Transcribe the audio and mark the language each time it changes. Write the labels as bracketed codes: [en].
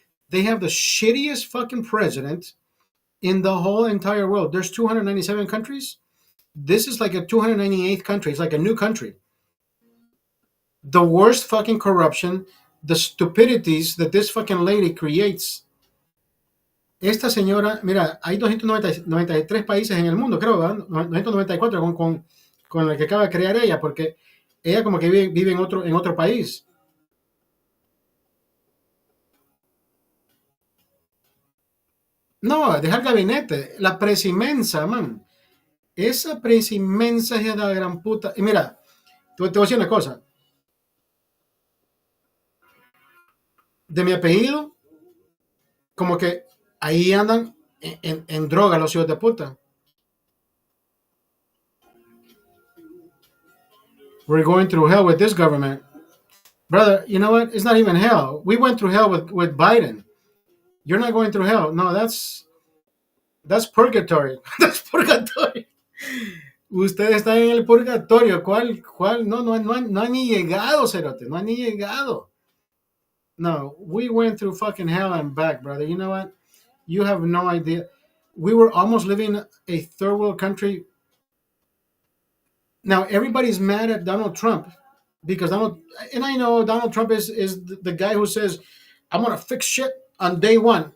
[en] They have the shittiest fucking president in the whole entire world. There's 297 countries. This is like a 298th country. It's like a new country. The worst fucking corruption, the stupidities that this fucking lady creates. [es] Esta señora, mira, hay 293 países en el mundo, creo, ¿verdad? 294 con el que acaba de crear ella, porque ella como que vive en otro país. No, deja el gabinete, la presimensa, man. Esa presimensa es de la gran puta. Y mira, te voy a decir una cosa. De mi apellido, como que ahí andan en droga los hijos de puta. [en] We're going through hell with this government. Brother, you know what? It's not even hell. We went through hell with Biden. You're not going through hell. No, that's purgatory. That's purgatory. [es] Usted está en el purgatorio. ¿Cuál? No ha ni llegado, Cerote. No ha ni llegado. [en] No, we went through fucking hell and back, brother. You know what? You have no idea. We were almost living a third world country. Now everybody's mad at Donald Trump because and I know Donald Trump is the guy who says, "I'm gonna fix shit on day one."